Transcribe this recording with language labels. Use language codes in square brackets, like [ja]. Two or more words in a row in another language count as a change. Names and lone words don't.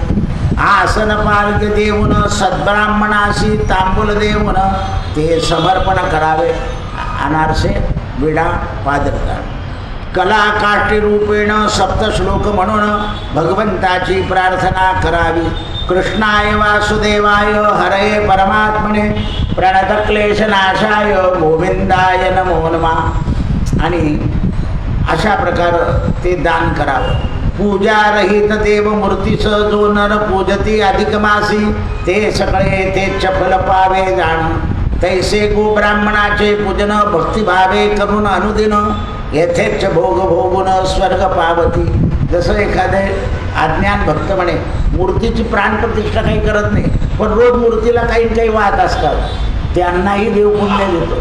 [mr] आसन पार्घ्य देऊन सद्ब्राह्मणाशी तांबूल देऊन ते समर्पण करावे. अनारसे विडा पादरकार. कला काष्टी रूपेण सप्तश्लोक म्हणून भगवंताची प्रार्थना करावी. [sa] कृष्णाय वासुदेवाय हरये परमात्मने प्रणतक्लेशनाशाय गोविंदाय नमो नमः. [mr] आणि अशा प्रकार ते दान करावं. पूजा रहित देव मूर्तीस जो नर पूजती अधिक मासी ते सगळे ते चपल पावे जाण. तैसे गो ब्राह्मणाचे पूजन भक्तिभावे करून अनुदिन येथेच भोग भोगून स्वर्ग पावती. जसं एखादे अज्ञान भक्त म्हणे मूर्तीची प्राणप्रतिष्ठा काही करत नाही पण रोज मूर्तीला काही काही वाहत असतात त्यांनाही देव पुण्य देतो.